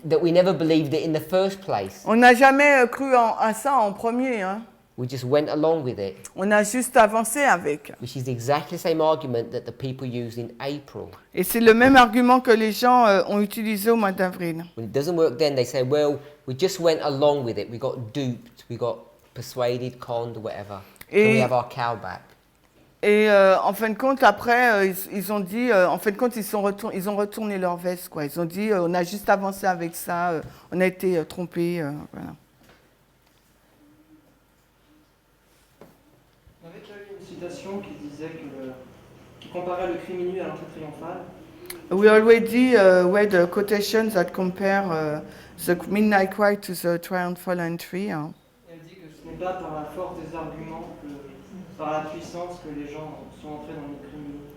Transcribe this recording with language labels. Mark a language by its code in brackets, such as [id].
[en] that we never believed it in the first place. [fr] on n'a jamais cru à ça en premier, hein. [en] We just went along with it, [fr] On a juste avancé avec. [en] which is exactly the same argument that the people used in April. [fr] Et c'est le même argument que les gens ont utilisé au mois d'avril. [en] When it doesn't work then, they say, well, we just went along with it. We got duped, we got persuaded, conned, whatever. So we [fr] Et- [en] have our cow back. [fr] Et en fin de compte, après, ils ont dit, en fin de compte, ils ont retourné leur veste, quoi. Ils ont dit, on a juste avancé avec ça, on a été trompés, voilà. On avait déjà eu une citation qui disait qui comparait le cri minuit à l'entrée triomphale. [en] We already read a quotation that compare the midnight cry to the triumphal entry. [fr] Hein. Elle dit que ce n'est pas par la force des arguments, par la puissance que les gens sont entrés dans le cri minuit.